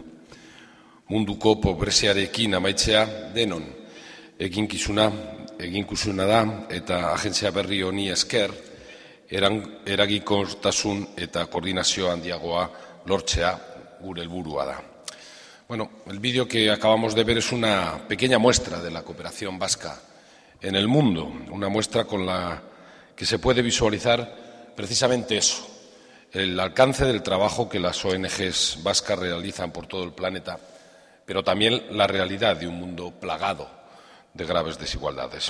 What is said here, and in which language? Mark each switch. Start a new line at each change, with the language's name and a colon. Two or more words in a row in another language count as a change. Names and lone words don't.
Basque: Munduko pobreziarekin amaitzea denon eginkizuna da eta agentzia berri honi esker eraginkortasun eta koordinazio handiagoa lortzea gure helburua da.
Spanish: Bueno, el vídeo que acabamos de ver es una pequeña muestra de la cooperación vasca en el mundo, una muestra con la que se puede visualizar precisamente eso, el alcance del trabajo que las ONGs vascas realizan por todo el planeta, pero también la realidad de un mundo plagado de graves desigualdades.